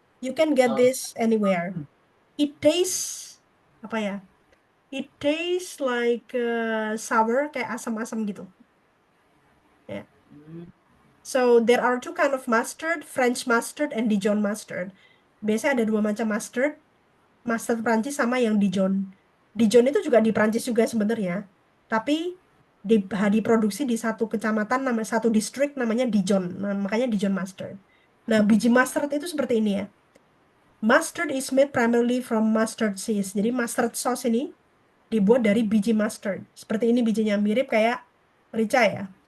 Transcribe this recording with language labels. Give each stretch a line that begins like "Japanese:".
English: You can get this anywhere. It tastes
Indonesian: apa ya?
English: It tastes like sour,
Indonesian: kayak asam-asam gitu.
English: Ya. So there are two kind of mustard, French mustard and Dijon mustard.
Indonesian: Biasanya ada 2 macam mustard. Mustard Prancis sama yang Dijon. Dijon itu juga di Prancis juga sebenarnya. Tapi diproduksi di satu kecamatan, satu distrik namanya Dijon. Nah, makanya Dijon mustard. Nah, biji mustard itu seperti ini ya.
English: Mustard is made primarily from mustard seeds.
Indonesian: Jadi mustard sauce ini dibuat dari biji mustard. Seperti ini bijinya, mirip kayak merica ya.